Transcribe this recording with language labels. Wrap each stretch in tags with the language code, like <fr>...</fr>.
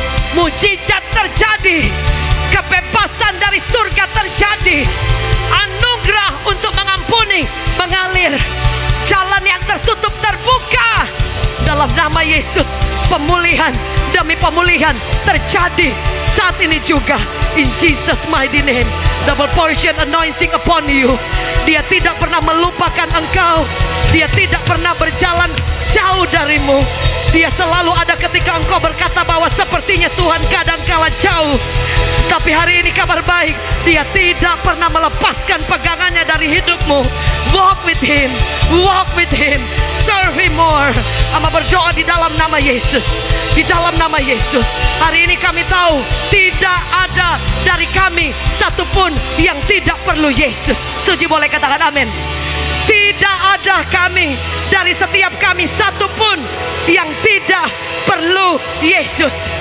<id>Mujizat terjadi, kebebasan dari surga terjadi, anugerah untuk mengampuni mengalir, jalan yang tertutup terbuka dalam nama Yesus. Pemulihan demi pemulihan terjadi saat ini juga, in Jesus mighty name.</id> <en>Double portion anointing upon you.</en> <id>Dia tidak pernah melupakan engkau, dia tidak pernah berjalan jauh darimu. Dia selalu ada ketika engkau berkata bahwa sepertinya Tuhan kadangkala jauh. Tapi hari ini kabar baik, dia tidak pernah melepaskan pegangannya dari hidupmu.</id> <en>Walk with him, walk with him, serve him more.</en> <id>Ama berdoa di dalam nama Yesus, di dalam nama Yesus. Hari ini kami tahu tidak ada dari kami satupun yang tidak perlu Yesus. Suci boleh katakan amin. Tidak ada kami, dari setiap kami satupun yang tidak perlu Yesus.</id>